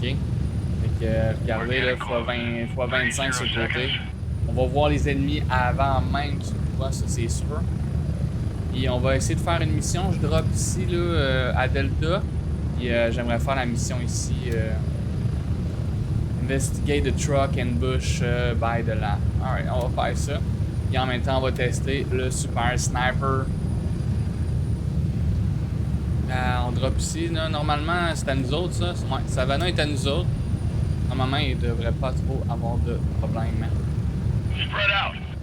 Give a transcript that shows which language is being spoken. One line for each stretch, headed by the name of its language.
French: Fait que regardez là, x25 sur le côté. On va voir les ennemis avant même qu'ils nous voient, ça c'est sûr. Et on va essayer de faire une mission. Je drop ici là, à Delta. Et j'aimerais faire la mission ici.
English: Investigate the truck and bush by the land.
French: Alright, on va faire ça. Et en même temps, on va tester le super sniper. On drop ici. Là. Normalement, c'est à nous autres, ça. Ouais, Savannah est à nous autres. Normalement, il devrait pas trop avoir de problème.
English: Spread out.